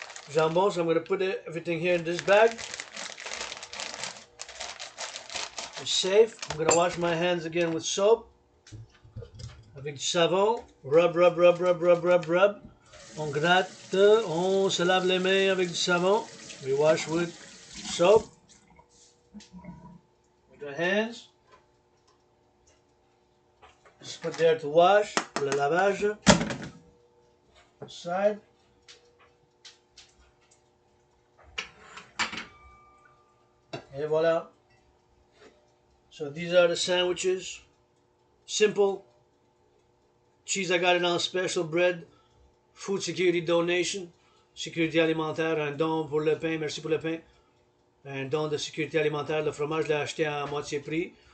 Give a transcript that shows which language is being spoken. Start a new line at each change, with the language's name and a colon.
English: Jambon, so I'm going to put everything here in this bag. It's safe. I'm going to wash my hands again with soap.
French: Avec du savon.
English: Rub, rub, rub, rub, rub, rub, rub.
French: On gratte, on se lave les mains avec du savon.
English: We wash with soap. With the hands. Just put there to wash,
French: pour le lavage.
English: Side.
French: Et voilà.
English: So these are the sandwiches. Simple. Cheese, I got it on special. Bread. Food security donation.
French: Sécurité alimentaire. Un don pour le pain. Merci pour le pain. Un don de sécurité alimentaire. Le fromage, je l'ai acheté à moitié prix.